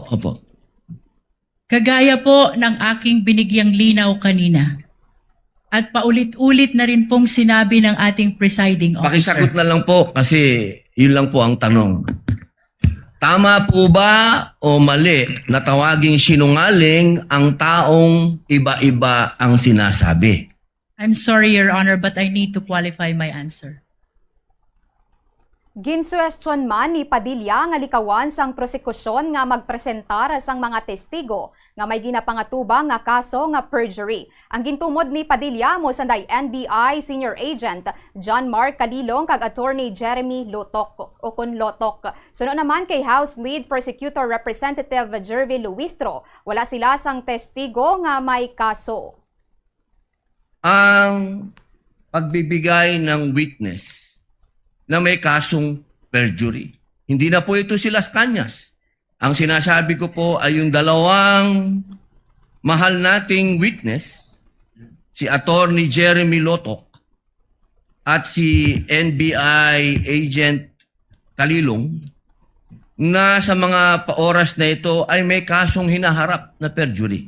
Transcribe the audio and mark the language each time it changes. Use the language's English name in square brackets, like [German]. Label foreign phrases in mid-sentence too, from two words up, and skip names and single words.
[Filipino] Kagaya po ng aking binigyang linaw kanina at paulit-ulit na rin pong sinabi ng ating presiding officer. Pakisagot na lang po kasi yun lang po ang tanong. Tama po ba o mali na tawaging sinungaling ang taong iba-iba ang sinasabi? [English] I'm sorry, Your Honor, but I need to qualify my answer. [Hiligaynon] Ginsuwestiyon man ni Padilla nga likawan sang prosekusyon nga magpresentar sang mga testigo nga may ginapangatubang nga kaso nga perjury. Ang gintumod ni Padilla mo sanday NBI Senior Agent John Mark Calilong kag Attorney Jeremy Lotok o kun Lotok. Suno naman kay House Lead Prosecutor Representative Jervy Luistro, wala sila sang testigo nga may kaso. [Filipino] Ang pagbibigay ng witness na may kasong perjury. Hindi na po ito si Las Cañas. Ang sinasabi ko po ay yung dalawang mahal nating witness, si Attorney Jeremy Lotok at si NBI Agent Calilong, na sa mga oras na ito ay may kasong hinaharap na perjury.